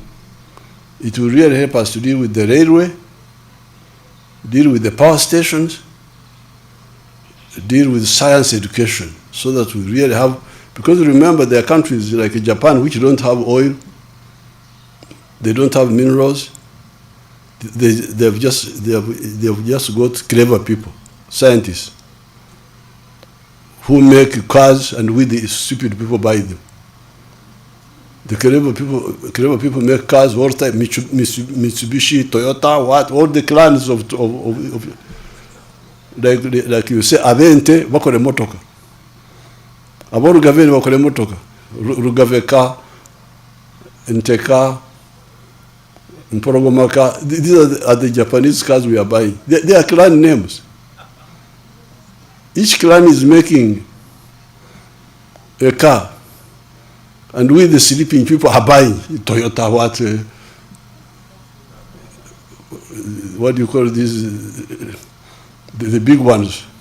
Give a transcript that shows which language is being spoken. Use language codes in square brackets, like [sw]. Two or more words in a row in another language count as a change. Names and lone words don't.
[en] It will really help us to deal with the railway, deal with the power stations, deal with science education, so that we really have, because remember there are countries like Japan which don't have oil, they don't have minerals, they've just got clever people, scientists, who make cars and we the stupid people buy them. The clever people make cars, all type, Mitsubishi, Toyota, all the clans of like you say, [nyn] Avente, bakore motoka. Abo Rugaveni bakore motoka. Rugaveka, Nteka, Mporogomaka. [en] These are the Japanese cars we are buying. They are clan names. Each clan is making a car. And we, the sleeping people, are buying Toyota, what do you call these, the big ones?